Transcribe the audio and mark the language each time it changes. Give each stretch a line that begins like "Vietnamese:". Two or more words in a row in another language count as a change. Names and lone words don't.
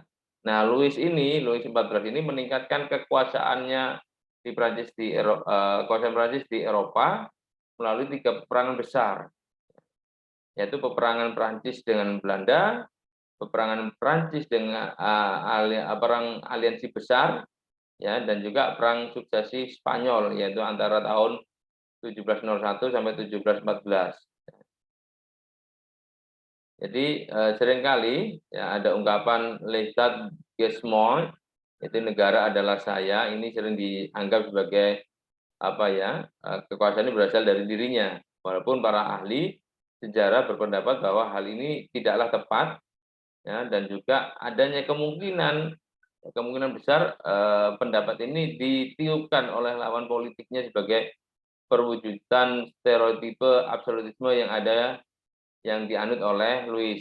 Indonesian: Nah, Louis 14 ini meningkatkan kekuasaannya di Prancis kekuasaan Prancis di Eropa melalui 3 peperangan besar, yaitu peperangan Prancis dengan Belanda, peperangan Prancis dengan perang aliansi besar, ya, dan juga perang suksesi Spanyol, yaitu antara tahun 1701 sampai 1714. Jadi seringkali, ya, ada ungkapan
French: l'État est moi,
Indonesian: itu negara adalah saya, ini sering dianggap sebagai apa, ya, kekuasaan ini berasal dari dirinya. Walaupun para ahli sejarah berpendapat bahwa hal ini tidaklah tepat, ya, dan juga adanya kemungkinan besar pendapat ini ditiupkan oleh lawan politiknya sebagai perwujudan stereotipe absolutisme yang dianut oleh Louis.